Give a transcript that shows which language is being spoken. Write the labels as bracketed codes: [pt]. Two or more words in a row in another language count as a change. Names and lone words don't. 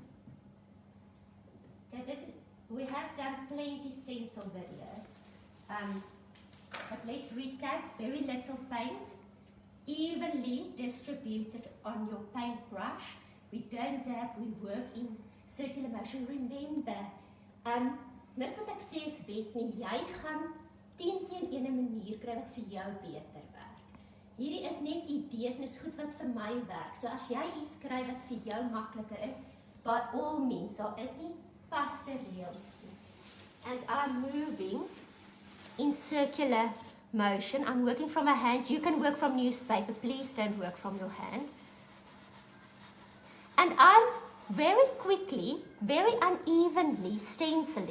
[en] Okay, we have done plenty stencil videos. But let's recap, very little paint, evenly distributed on your paintbrush. We don't dab, we work in circular motion. Remember, [af] niks wat ek sê is wet nie, jy gaan teen een manier kry wat vir jou beter werk. Hierdie is net idees en is goed wat vir my werk. So as jy iets kry wat vir jou makliker is, [en] by all means, [af] daar is nie vaste reëls nie. [en] And I'm moving in circular motion. I'm working from a hand. You can work from newspaper. Please don't work from your hand. And I'm very quickly, very unevenly stenciling.